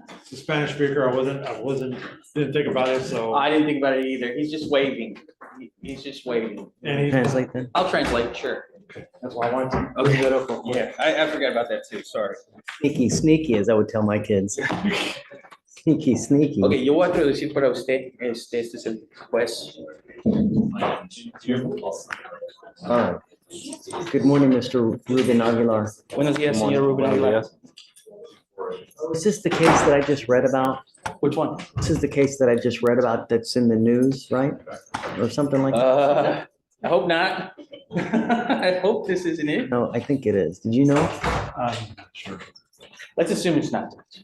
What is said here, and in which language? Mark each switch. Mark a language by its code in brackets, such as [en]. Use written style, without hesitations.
[en] The Spanish speaker, didn't think about it, so. I didn't think about it either. He's just waving. He's just waving. And he's, Translate then. I'll translate, sure. that's why I wanted to bring that up. real quick. Yeah, I forgot about that too, sorry. Sneaky, as I would tell my kids. Sneaky. [es] Ok, yo voy a traducir para usted. Este es el juez. [en] All right. Good morning, Mr. Ruben Aguilar. [es] Buenos días, señor Ruben Aguilar. [en] Is this the case that I just read about? Which one? This is the case that I just read about that's in the news, right? Or something like that? I hope not. I hope this isn't it. No, I think it is. Did you know? Sure. Let's assume it's not.